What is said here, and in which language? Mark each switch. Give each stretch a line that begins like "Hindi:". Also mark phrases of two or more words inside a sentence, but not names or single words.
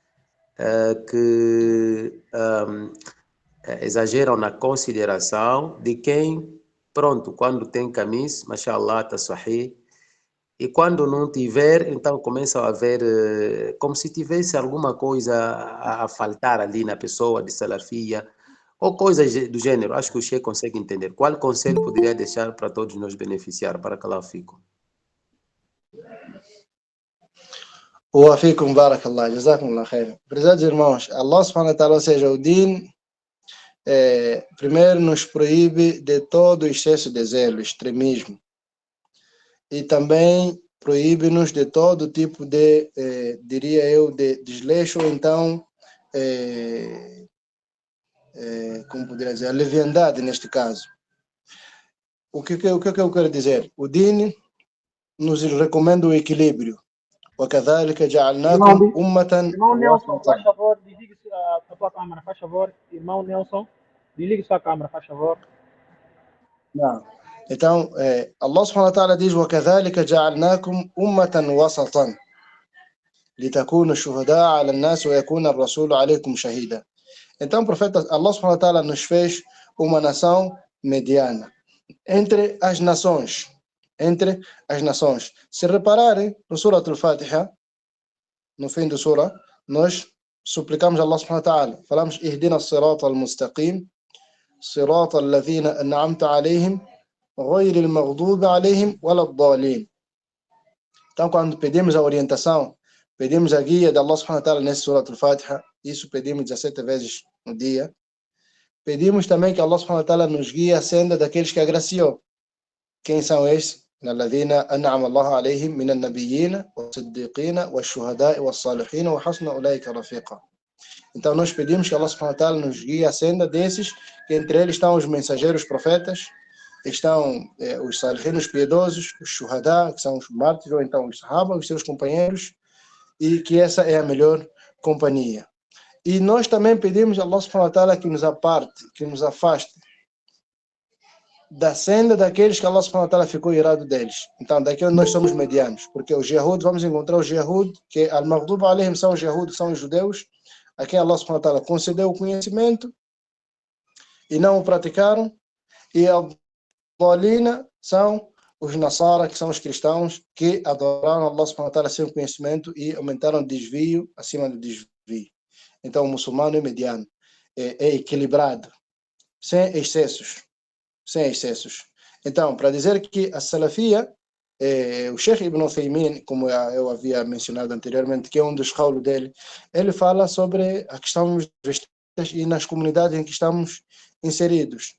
Portuguese: que exageram na consideração de quem, pronto, quando tem camisa, mashallah, tá sahih, e quando não tiver, então começa a ver como se tivesse alguma coisa a faltar ali na pessoa de salafia, ou coisas do gênero. Acho que o Sheikh consegue entender. Qual conselho poderia deixar para todos nos beneficiar?
Arabic: بارك الله فيكم. وفيكم بارك الله، جزاكم الله خير.
Portuguese: Prezados irmãos,
Arabic: الله سبحانه وتعالى,
Portuguese: ou seja, o din, primeiro nos proíbe de todo excesso de zelo, extremismo. E também proíbe-nos de todo tipo de, diria eu, de desleixo, ou então, como poderia dizer, a leviandade neste caso. O que eu quero dizer? O din nos recomenda o equilíbrio.
Arabic: وكذلك جعلناكم أمة
Portuguese: Irmão Nelson, faz favor, desligue a tua câmera, faz favor. Irmão Nelson, desligue sua câmera, faz favor. Não. Então,
Arabic: الله سبحانه وتعالى diz: وكذلك جعلناكم أمة وسطا لتكونوا شهداء على الناس ويكون الرسول عليكم شهيدا.
Portuguese: Então, o profeta
Arabic: الله سبحانه وتعالى
Portuguese: nos fez uma nação mediana entre as nações. Entre as nações. Se repararem, no Surah Al-Fatiha, no fim do Surah, nós suplicamos a
Arabic: الله سبحانه وتعالى. Falamos, اهدنا الصراط المستقيم، صراط الذين أنعمت عليهم, غير المغضوب عليهم ولا الضالين.
Portuguese: Então, quando pedimos a orientação, pedimos a guia de
Arabic: الله سبحانه وتعالى
Portuguese: nesse Surah Al-Fatiha, isso pedimos 17 vezes no dia. Pedimos também que
Arabic: الله سبحانه وتعالى
Portuguese: nos guie a senda daqueles que agraciou. Quem são esses?
Arabic: الذين أنعم الله عليهم من النبيين والصديقين والشهداء والصالحين وحسن أولئك رفيقا.
Portuguese: Então nós pedimos que
Arabic: الله سبحانه وتعالى
Portuguese: nos guie a senda desses, que entre eles estão os mensageiros, profetas, estão os salihin, os piedosos, os shuhada, que são os mártires, ou então os sahaba, os seus companheiros, e que essa é a melhor companhia. E nós também pedimos a
Arabic: الله سبحانه وتعالى
Portuguese: que nos aparte, que nos afaste da senda daqueles que
Arabic: الله سبحانه وتعالى
Portuguese: ficou irado deles. Então, daqui onde nós somos medianos, porque os Yehud, vamos encontrar os Yehud, que
Arabic: المغضوب عليهم
Portuguese: são os Yehud, são os judeus, a quem
Arabic: الله سبحانه وتعالى
Portuguese: concedeu o conhecimento e não o praticaram, e al-Dalina são os Nasara, que são os cristãos, que adoraram
Arabic: الله سبحانه وتعالى
Portuguese: sem conhecimento e aumentaram o desvio acima do desvio. Então, o muçulmano é mediano, é equilibrado, sem excessos. Sem excessos. Então, para dizer que a salafia, o Sheikh Ibn Uthaymin, como eu havia mencionado anteriormente, que é um dos qawlu dele, ele fala sobre a questão dos vestes e nas comunidades em que estamos inseridos.